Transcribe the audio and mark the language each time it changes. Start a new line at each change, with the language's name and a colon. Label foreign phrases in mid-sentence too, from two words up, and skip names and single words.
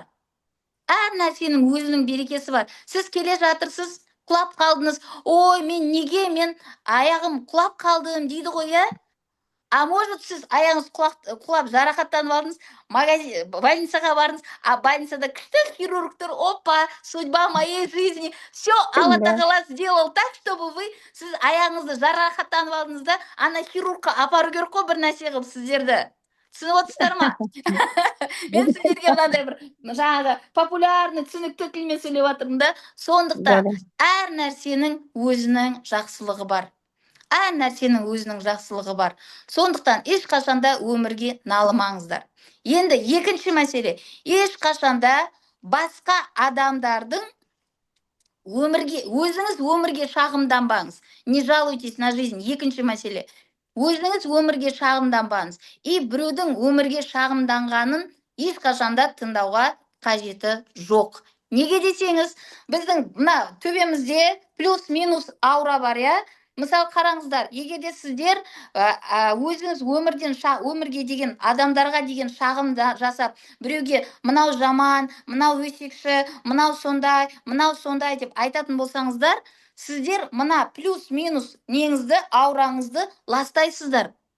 Kazakh: Әр нәрсенің өзінің берекесі бар. Сіз келе жатырсыз, құлап қалдыңыз. Ой, мен аяғым құлап қалдым дейді ғой, может, сіз аяғыңыз құлап жарақаттанып алдыңыз, больницаға бардыңыз, больницада күшті хирургтар, опа,
Russian: судьба моей жизни, все,
Kazakh: Алла тағала
Russian: сделал так, чтобы
Kazakh: сіз аяғыңызды жарақаттанып алдыңыз да, ана хирургқа апару керек қой бір нәрсе қылып сіздерді. Түсініп отырсыздар ма? Мен сіздерге мынандай бір жаңағы популярный түсінікті тілмен сөйлеп жатырмын да. Сондықтан әр нәрсенің өзінің жақсылығы бар. Әр нәрсенің өзінің жақсылығы бар. Сондықтан ешқашанда өмірге налымаңыздар. Енді екінші мәселе, ешқашанда басқа адамдардың өзіңіз өмірге шағымданбаңыз.
Russian: Не жалуйтесь на жизнь.
Kazakh: Екінші мәселе. Өзіңіз өмірге шағымданбаңыз. И біреудің өмірге шағымданғанын ешқашанда тыңдауға қажеті жоқ. Неге десеңіз, біздің мына төбемізде плюс-минус аура бар, Мысалы қараңыздар, егер де сіздер өзіңіз өмірге деген адамдарға деген шағым жасап, біреуге мынау жаман, мынау өсекші, мынау сондай деп айтатын болсаңыздар, сіздер мына плюс-минус неңізді, аураңызды ластайсыздар.